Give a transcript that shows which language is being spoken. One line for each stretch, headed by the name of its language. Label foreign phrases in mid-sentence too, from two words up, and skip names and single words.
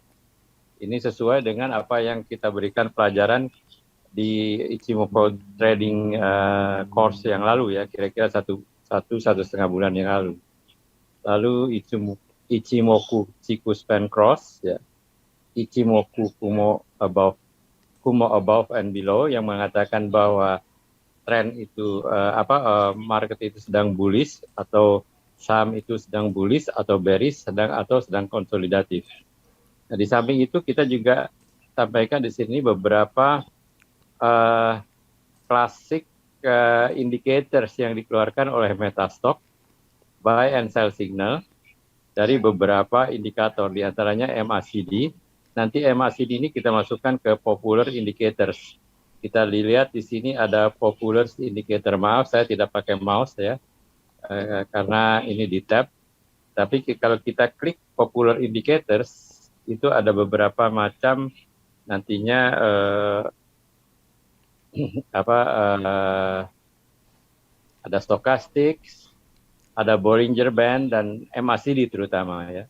Indonesian: Ini sesuai dengan apa yang kita berikan pelajaran di Ichimoku Trading Course yang lalu ya, kira-kira satu setengah bulan yang lalu. Lalu Ichimoku Chikuspan Cross ya. Ichimoku Kumo
English: above and below
Indonesian: yang mengatakan bahwa tren itu market itu sedang bullish atau saham itu sedang bullish atau bearish sedang konsolidatif. Nah, di samping itu kita juga sampaikan di sini beberapa klasik indicators yang dikeluarkan oleh Metastock
English: buy and sell signal
Indonesian: dari beberapa indikator, di antaranya MACD. Nanti MACD ini kita masukkan ke
English: popular indicators.
Indonesian: Kita lihat di sini ada
English: popular indicator.
Indonesian: Maaf, saya tidak pakai mouse ya, karena ini di tab. Tapi kalau kita klik
English: popular indicators,
Indonesian: itu ada beberapa macam nantinya ada stochastic, ada Bollinger Band dan MACD terutama ya.